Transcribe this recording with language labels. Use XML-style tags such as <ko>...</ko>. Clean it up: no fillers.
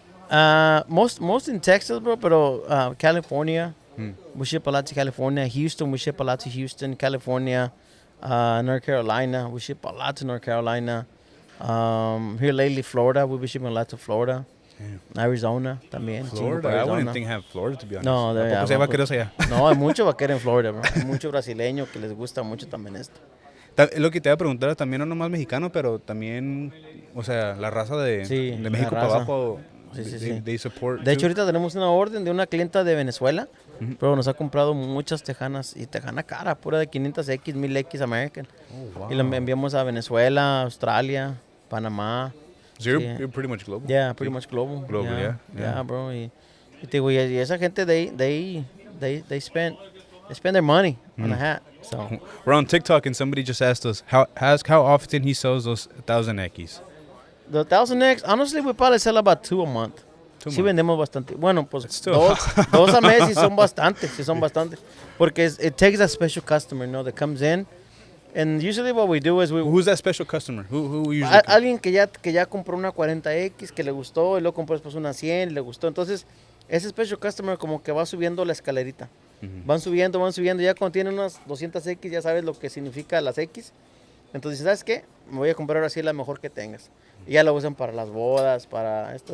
<en>Most in Texas, bro, pero California. We ship a lot to California. Houston, we ship a lot to Houston. California, North Carolina, we ship a lot to North Carolina. Here lately, Florida, we've been shipping a lot to Florida. Damn.</en> <es>Arizona también.</es> <en>Florida, I wouldn't think have Florida, to be honest.</en> <es>No, ¿A poco se hay vaqueros allá? No, hay mucho vaquero en Florida, bro. Hay mucho brasileño que les gusta mucho también esto. Lo que te iba a preguntar también, no nomás mexicano, pero también, o sea, la raza de México para abajo, sí.</es> <en>they support.</en> <es>De hecho, ahorita tenemos una orden de una clienta de Venezuela, pero nos ha comprado muchas tejanas, y tejana cara, pura de 500X, 1000X American.</es> <en>Oh, wow.</en> <es>Y la enviamos a Venezuela, Australia, Panamá.</es> <en>So you're pretty much global. Yeah, pretty much global. Global, yeah. Yeah, bro.</en> <es>Y te digo, y esa gente,</es> <en>they spend their money on a hat. So We're on TikTok and somebody just asked us how often he sells those 1000X. the 1000X, honestly, we probably sell about 2 a month.</en> <es>Sí</es> <en>months.</en> <es>vendemos bastante. Bueno, pues</es> <en>still-</en> <es>dos a mes sí son bastante.</es> <en>Porque it takes a special customer, you know, that comes in. And usually what we do is Who's that special customer? Who usually?</en> <es>alguien que ya compró una 40X, que le gustó, y luego compró después una 100, le gustó. Entonces, ese</es> <en>special customer</en> <es>como que va subiendo la escalerita. Van subiendo. Ya cuando tienen unas 200X, ya sabes lo que significa las X. Entonces, ¿sabes qué? Me voy a comprar ahora sí la mejor que tengas. Y ya la usan para las bodas, para esto.</es>